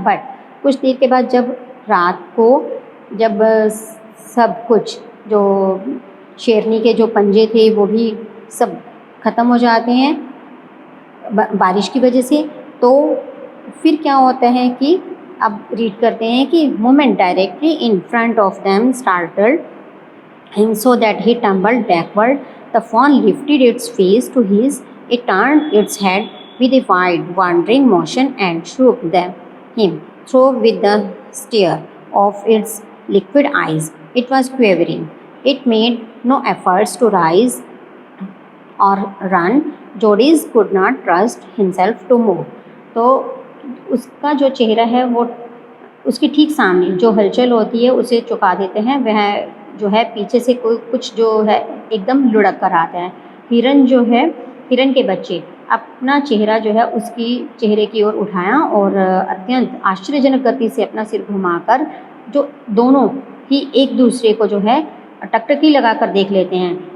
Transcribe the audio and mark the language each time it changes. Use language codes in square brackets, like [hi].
[hi] But कुछ देर के बाद जब रात को जब सब कुछ जो शेरनी के जो पंजे थे वो भी सब ख़त्म हो जाते हैं बारिश की वजह से, तो फिर क्या होता है कि अब रीड करते हैं कि [en] Moment directly in front of them startled him so that he tumbled backward. The fawn lifted its face to his, it turned its head with a wide, wandering motion and shook him through with the stare of its liquid eyes. It was quivering. It made no efforts to rise or run. Jodis could not trust himself to move. [hi] तो उसका जो चेहरा है वो उसके ठीक सामने जो हलचल होती है उसे चुका देते हैं। वह जो है पीछे से कोई कुछ जो है एकदम लुढ़क कर आता है। हिरन जो है, हिरन के बच्चे अपना चेहरा जो है उसकी चेहरे की ओर उठाया और अत्यंत आश्चर्यजनक गति से अपना सिर घुमाकर जो दोनों ही एक दूसरे को जो है टकटकी लगाकर देख लेते हैं।